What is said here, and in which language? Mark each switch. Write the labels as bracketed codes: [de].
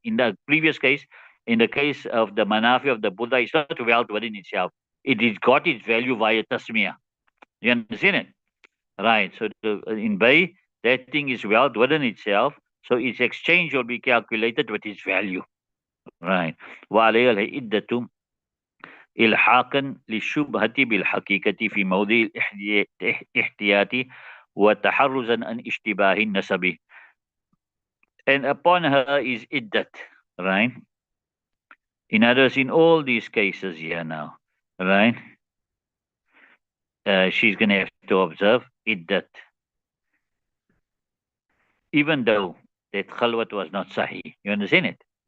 [en] In the previous case, in the case of the Manafi of the Buddha, it's not wealth within itself. It is got its value via tasmiyah. You understand it? Right. So in Bay, that thing is wealth within itself. So its exchange will be calculated with its value. Right. [ar] وعليها العدة إلحاقا للشبهة بالحقيقة في موضع الاحتياط وتحرزا عن اشتباه النسب. [en] And upon her is iddat, right? In others, in all these cases here now, right? She's going to have to observe iddat. Even though that khalwat was not sahih. You understand it?